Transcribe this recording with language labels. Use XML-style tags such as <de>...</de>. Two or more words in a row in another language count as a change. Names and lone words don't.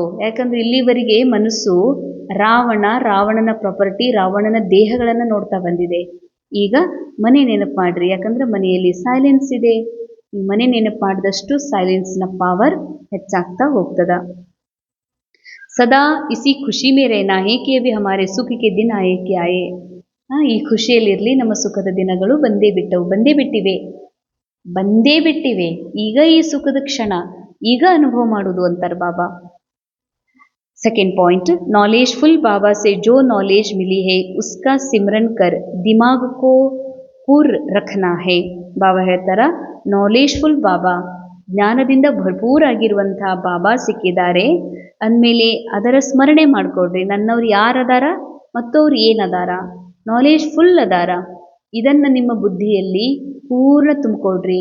<kn>ಯಾಕಂದ್ರೆ ಇಲ್ಲಿವರೆಗೆ ಮನಸ್ಸು ರಾವಣನ ಪ್ರಾಪರ್ಟಿ, ರಾವಣನ ದೇಹಗಳನ್ನು ನೋಡ್ತಾ ಬಂದಿದೆ. ಈಗ ಮನೆ ನೆನಪು ಮಾಡ್ರಿ, ಯಾಕಂದ್ರೆ ಮನೆಯಲ್ಲಿ ಸೈಲೆನ್ಸ್ ಇದೆ. ಮನೆ ನೆನಪು ಮಾಡಿದಷ್ಟು ಸೈಲೆನ್ಸ್ನ ಪವರ್ ಹೆಚ್ಚಾಗ್ತಾ ಹೋಗ್ತದ.</kn> <hi>सदा इसी खुशी में रहना है कि अभी हमारे सुख के दिन आए कि आए.</hi> <kn>ಈ ಖುಷಿಯಲ್ಲಿರಲಿ, ನಮ್ಮ ಸುಖದ ದಿನಗಳು ಬಂದೇ ಬಿಟ್ಟಿವೆ. ಈಗ ಈ ಸುಖದ ಕ್ಷಣ, ಈಗ ಅನುಭವ ಮಾಡುವುದು ಅಂತಾರೆ ಬಾಬಾ.</kn> <en>second point,</en> <hi>नॉलेजफुल बाबा से जो नॉलेज मिली है उसका सिमरन कर दिमाग को पूर रखना है.</hi> <kn>ಬಾಬಾ ಹೇಳ್ತಾರ, ನಾಲೆಜ್ಫುಲ್ ಬಾಬಾ, ಜ್ಞಾನದಿಂದ ಭರ್ಪೂರಾಗಿರುವಂತಹ ಬಾಬಾ ಸಿಕ್ಕಿದ್ದಾರೆ ಅಂದಮೇಲೆ ಅದರ ಸ್ಮರಣೆ ಮಾಡ್ಕೊಡ್ರಿ. ನನ್ನವ್ರು ಯಾರದಾರ ಮತ್ತು ಅವ್ರು ಏನದಾರ, ನಾಲೆಜ್ ಫುಲ್ ಅದಾರ. ಇದನ್ನು ನಿಮ್ಮ ಬುದ್ಧಿಯಲ್ಲಿ ಪೂರ್ಣ ತುಂಬಿಕೊಡ್ರಿ.</kn>